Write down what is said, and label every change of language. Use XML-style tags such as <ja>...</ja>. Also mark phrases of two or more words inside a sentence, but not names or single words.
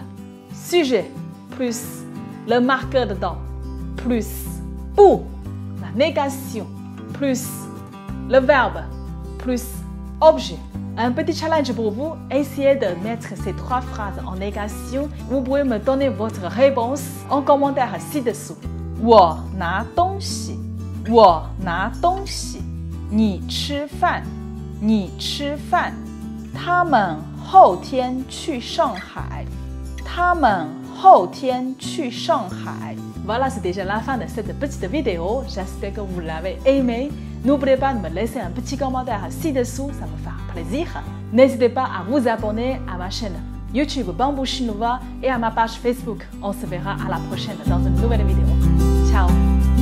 <fr>Sujet plus le marqueur dedans plus bu, la négation plus le verbe plus objet. Un petit challenge pour vous, essayez de mettre ces 3 phrases en négation. Vous pouvez me donner votre réponse en commentaire ci-dessous.</fr> <zh>我拿东西，我拿东西。你吃饭，你吃饭。他们后天去上海，他们后天去上海。</zh> <fr>Voilà, c'est déjà la fin de cette petite vidéo. J'espère que vous l'avez aimé. N'oubliez pas de me laisser un petit commentaire ci-dessous, ça me fera plaisir. N'hésitez pas à vous abonner à ma chaîne YouTube Bamboo Chinois et à ma page Facebook. On se verra à la prochaine dans une nouvelle vidéo.</fr>